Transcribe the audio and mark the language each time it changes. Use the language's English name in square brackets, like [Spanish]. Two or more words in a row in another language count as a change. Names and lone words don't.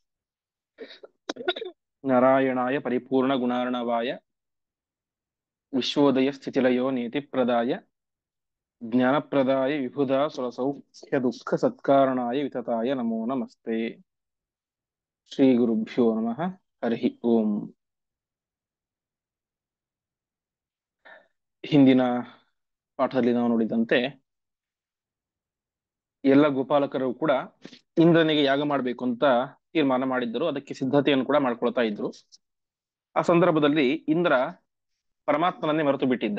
[Sanskrit] नारायणाय परिपूर्णगुणार्णवाय विश्वोदय स्थितिलयो नीतिप्रदाय ज्ञानप्रदाय विबुधा सुरसौख्य दुःख सत्कारणाय वितताय नमो नमस्ते। श्रीगुरुभ्यो नमः। हरिः ओम्। [Kannada] ಹಿಂದಿನ ಪಾಠದಲ್ಲಿ ನಾವು ನೋಡಿದಂತೆ ಎಲ್ಲ ಗೋಪಾಲಕರು ಕೂಡ ಇಂದ್ರನಿಗೆ ಯಾಗ ಮಾಡಬೇಕು ಅಂತ ತೀರ್ಮಾನ ಮಾಡಿದ್ದರು. ಅದಕ್ಕೆ ಸಿದ್ಧತೆಯನ್ನು ಕೂಡ ಮಾಡ್ಕೊಳ್ತಾ ಇದ್ರು. ಆ ಸಂದರ್ಭದಲ್ಲಿ ಇಂದ್ರ ಪರಮಾತ್ಮನನ್ನೇ ಮರೆತು ಬಿಟ್ಟಿದ್ದ.